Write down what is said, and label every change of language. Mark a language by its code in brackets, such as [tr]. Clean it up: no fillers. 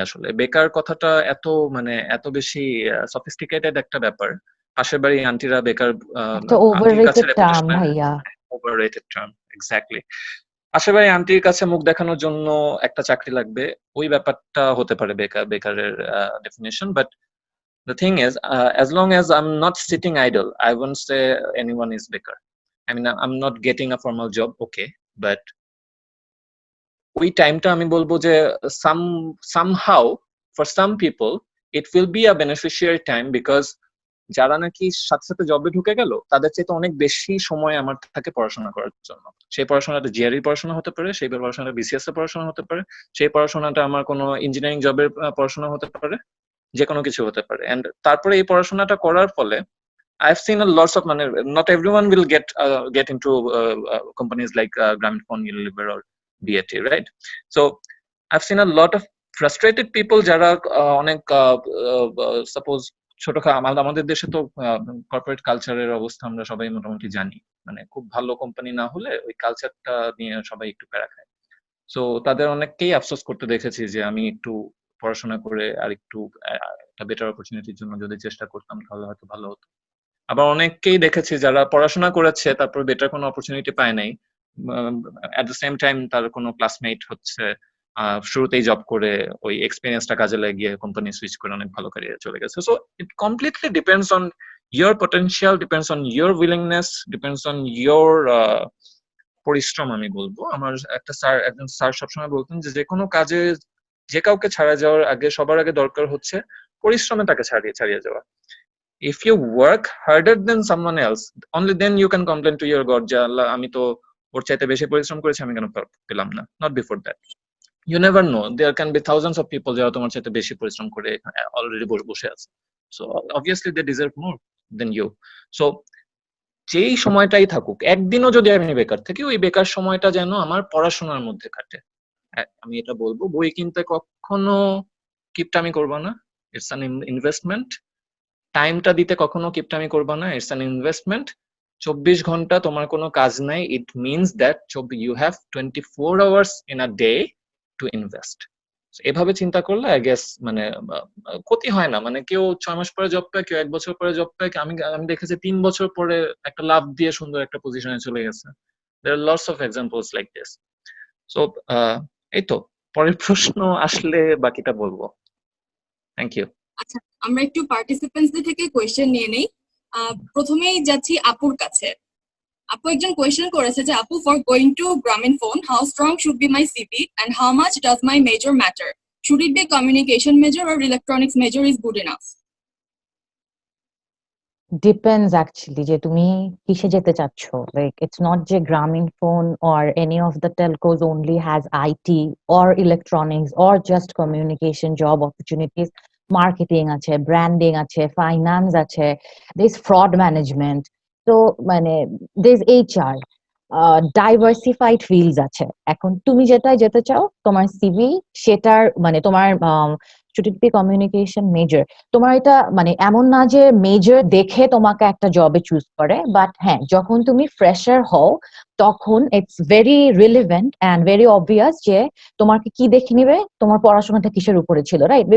[bn] আসলে বেকার কথাটা এত বেশি সফিস্টিকেটেড একটা ব্যাপার। পাশের বাড়ি আন্টিরা বেকার, একটা আন্টির কাছে [en] Overrated term ভাইয়া। Overrated term, exactly. [bn] পাশের বাড়ি আন্টির কাছে মুখ দেখানোর জন্য একটা চাকরি লাগবে, ওই ব্যাপারটা হতে পারে বেকারের definition. [en] But the thing is, as long as I'm not sitting idle, I won't say anyone is becker. I mean, I'm not getting a formal job, okay, but [bn] ওই টাইমটা আমি বলবো যে [en] somehow for some people it will be a beneficiary time, because [bn] যারা নাকি সাথে সাথে জবে ঢুকে গেল, তাদের চাইতে অনেক বেশি সময় আমার থাকে পড়াশোনা করার জন্য। সেই পড়াশোনাটা জিআরই পড়াশোনা হতে পারে, সেই পড়াশোনাটা বিসিএস এর পড়াশোনা হতে পারে, সেই পড়াশোনাটা আমার কোনো ইঞ্জিনিয়ারিং জবের পড়াশোনা হতে পারে, যে কোনো কিছু হতে পারে। এন্ড তারপরে এই পড়াশোনাটা করার ফলে [en] I've seen a lots of money. Not everyone will get into companies like Grameenphone, Unilever, or BAT, right? So I've seen a lot of frustrated people [bn] যারা অনেক সাপোজ আমাদের দেশে তো কর্পোরেট কালচারের অবস্থা আমরা সবাই মোটামুটি জানি। মানে খুব ভালো কোম্পানি না হলে ওই কালচারটা নিয়ে সবাই একটু প্যারা খায়। সো তাদের অনেককেই আফসোস করতে দেখেছি যে আমি একটু পড়াশোনা করে আর একটু একটা বেটার অপরচুনিটির জন্য যদি চেষ্টা করতাম তাহলে হয়তো ভালো হতো। আবার অনেককেই দেখেছি যারা পড়াশোনা করেছে তারপর বেটার কোনো অপরচুনিটি পায় নাই, এট দ্য সেম টাইম তার কোনো ক্লাসমেট হচ্ছে শুরুতেই জব করে ওই এক্সপিরিয়েন্সটা কাজে লাগিয়ে কোম্পানি সুইচ করে অনেক ভালো ক্যারিয়ারে চলে গেছে। So it completely depends on [en] your potential, depends on your willingness, depends on your পরিশ্রম। [bn] আমি বলবো আমার একজন স্যার সবসময় বলতেন যে কোনো কাজে যে কাউকে ছাড়া যাওয়ার আগে সবার আগে দরকার হচ্ছে পরিশ্রমে তাকে ছাড়িয়ে যাওয়া। [en] if you work harder than someone else, only then you can complain to your god [bn] যে আল্লাহ আমি তো ওর চাইতে বেশি পরিশ্রম করেছি, আমি কেন পেলাম না। [en] not before that. You never know, there can be thousands of people [bn] যারা তোমার চাইতে বেশি পরিশ্রম করে অলরেডি বসে আছে, [en] so obviously they deserve more than you. [bn] So যেই সময়টাই থাকুক, একদিনও যদি আমি বেকার থাকি ওই বেকার সময়টা যেন আমার পড়াশোনার মধ্যে কাটে। আমি এটা বলবো, বই কিনতে কখনো কিপটামি করবা না, [en] It's an investment. [bn] টাইমটা দিতে কখনো কিপটামি করবা না, [en] It's an investment. 24 [bn] ঘন্টা তোমার কোনো কাজ নাই, [en] It means that you have 24 hours in a day to invest. [bn] এভাবে চিন্তা করলে আই গেস মানে ক্ষতি হয় না। মানে কেউ 6 মাস পরে জব পায়, কেউ 1 বছর পরে জব পায়, আমি দেখেছি 3 বছর পরে একটা লাভ দিয়ে সুন্দর একটা পজিশনে চলে গেছে। [en] there are lots of examples like this. [bn] So এই তো, পরের প্রশ্ন আসলে বাকিটা বলবো। [en] Thank you. [bn] আচ্ছা, আমরা একটু পার্টিসিপেন্টসদের থেকে কোয়েশ্চেন নিয়ে নেই। প্রথমেই যাচ্ছি আপুর কাছে। আপু একজন কোয়েশ্চেন করেছে যে আপু, [en] For going to Grameenphone, how strong should be my CV and how much does my major matter? Should it be communication major or electronics major is good enough? Depends actually [bn] যে তুমি কিসে যেতে চাচ্ছ। [en] Like it's not যে Grameenphone or any of the telcos only has IT or electronics or just communication job opportunities. Marketing আছে, branding আছে, finance আছে, there's fraud management, so মানে there's HR, diversified fields আছে। [bn] এখন তুমি যেটাই যেতে চাও তোমার সিভি সেটার মানে তোমার [en] should it be communication major, [bn] তোমার এটা মানে এমন না যে মেজর দেখে তোমাকে একটা জবে চুজ করে, বাট হ্যাঁ যখন তুমি ফ্রেশার হও তখন [en] it's very relevant and very obvious [bn] যে তোমাকে কি দেখে নিবে, তোমার পড়াশোনাটা কিসের উপরে ছিল, রাইট?